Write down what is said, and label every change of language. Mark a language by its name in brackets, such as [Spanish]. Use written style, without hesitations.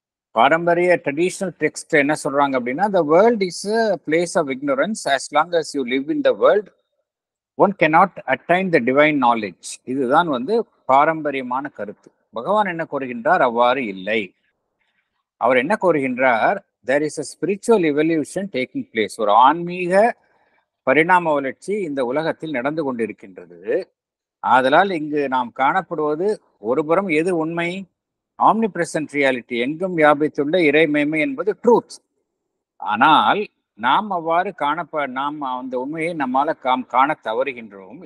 [Tamil] பாரம்பரிய traditional text என்ன சொல்றாங்க அப்படின்னா, [English] the world is a place of ignorance. As long as you live in the world, one cannot attain the divine knowledge. [Tamil] இதுதான் வந்து பாரம்பரியமான கருத்து. பகவான் என்ன கூறுகின்றார், அவ்வாறு இல்லை. அவர் என்ன கூறுகின்றார், [English] there is a spiritual evolution taking place. [Tamil] ஒரு ஆன்மீக பரிணாம வளர்ச்சி இந்த உலகத்தில் நடந்து கொண்டிருக்கின்றது. ஆதலால் இங்கு நாம் காணப்படுவது ஒருபுறம் எது உண்மை, ஆம்னி பிரசன்ட் ரியாலிட்டி, எங்கும் வியாபித்துள்ள இறைமைமை என்பது ட்ரூத். ஆனால் நாம் அவ்வாறு நாம் அந்த உண்மையை நம்மால காண தவறுகின்றோம்.